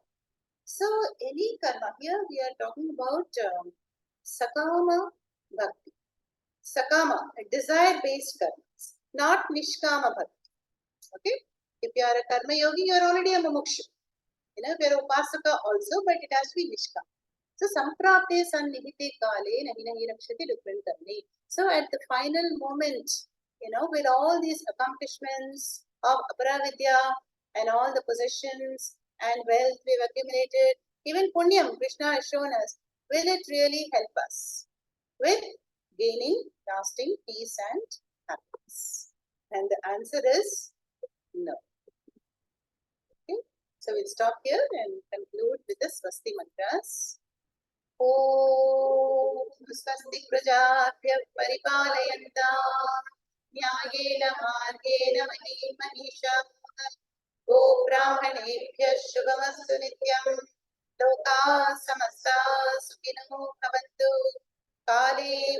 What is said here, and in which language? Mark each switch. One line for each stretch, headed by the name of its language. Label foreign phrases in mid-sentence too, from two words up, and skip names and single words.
English: So any karma, here we are talking about
Sanskrit: सकाम भक्ति.
English: Sakama, desire-based karmas, not
Sanskrit: निष्काम भक्ति.
English: Okay? If you are a
Sanskrit: कर्म योगी,
English: you are already a mumukshu. You are a upasaka also, but it has to be Nishkama.
Sanskrit: So सम्प्राप्ते सन्निहिते काले नहि नहि रक्षति डुकृञ् करणे.
English: So at the final moment, with all these accomplishments of aparavidya and all the possessions and wealth we've accumulated, even punyam Krishna has shown us, will it really help us with gaining lasting peace and happiness? And the answer is no. Okay, so we'll stop here and conclude with the Swasti mantras.
Sanskrit: ॐ स्वस्ति प्रजाभ्यः परिपालयन्तां न्यायेन मार्गेण महीशाः गो ब्राह्मणेभ्यः शुभमस्तु नित्यं लोकाः समस्ताः सुखिनो भवन्तु काले